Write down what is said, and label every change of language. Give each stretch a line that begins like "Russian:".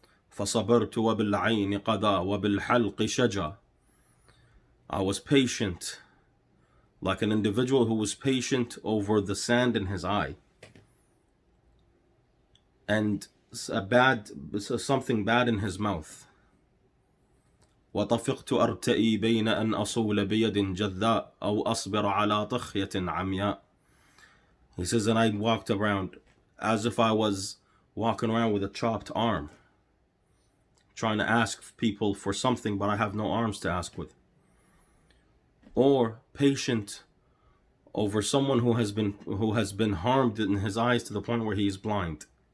Arabic: فصبرت وبالعين قضى وبالحلق شجى.
English: I was patient like an individual who was patient over the sand in his eye and something bad in his mouth.
Arabic: وطفقت أرتئي بين أن أصول بيد جذاء أو أصبر على طخية عمياء.
English: He says, and I walked around as if I was walking around with a chopped arm, trying to ask people for something, but I have no arms to ask with. Or patient over someone who has been harmed in his eyes to the point where he is blind.